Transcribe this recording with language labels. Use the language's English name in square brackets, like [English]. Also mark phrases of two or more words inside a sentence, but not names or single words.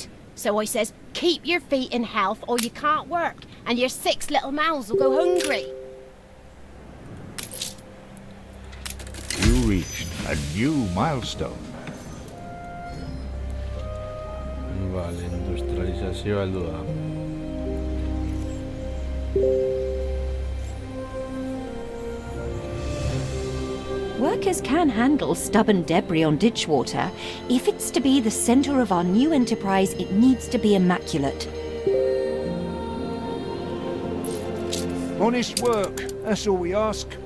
[English] So I says, keep your feet in health or you can't work, and your 6 little mouths will go hungry. You reached a new milestone. [Basque] Vale, industrializazioa heldu da. [English] Workers can handle stubborn debris on ditch water. If it's to be the center of our new enterprise, it needs to be immaculate. Honest work, that's all we ask.